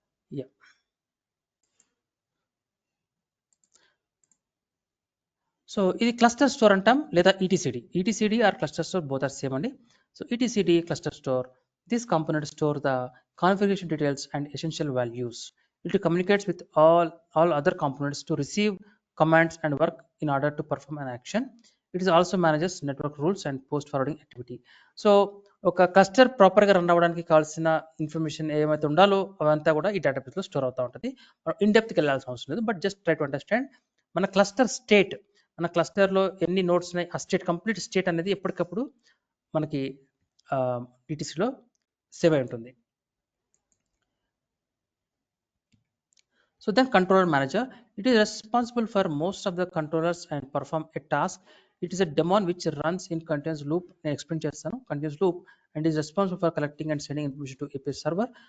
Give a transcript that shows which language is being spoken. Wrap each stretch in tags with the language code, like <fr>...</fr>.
<te>Yeah, so ఇది cluster store అంటాం లేదా ఈటీసీడీ.</te> <en>Etcd or cluster store both are same అండి. So etcd cluster store, this component store the configuration details and essential values. It communicates with all other components to receive commands and work in order to perform an action. It is also manages network rules and post forwarding activity.</en> <te>So ఒక cluster ప్రాపర్గా run అవ్వడానికి కావాల్సిన information ఏమైతే ఉండాలో అవంతా కూడా ఈ డేటాబేస్లో స్టోర్ అవుతూ ఉంటుంది. ఇన్ డెప్త్కి వెళ్ళాల్సిన అవసరం లేదు, but</te> <en>just try to understand</en> <te>మన క్లస్టర్ స్టేట్, మన క్లస్టర్లో ఎన్ని నోడ్స్ ఉన్నాయి, ఆ స్టేట్ కంప్లీట్ స్టేట్ అనేది ఎప్పటికప్పుడు మనకి ఈటీసీలో సేవ్ అయి ఉంటుంది.</te> <en>So then controller manager, it is responsible for most of the controllers and perform a task. It is a daemon which runs in continuous loop.</en> <te>నేను ఎక్స్ప్లెయిన్ చేస్తాను.</te> <en>continuous loop and is responsible for collecting and sending information to API server.</en>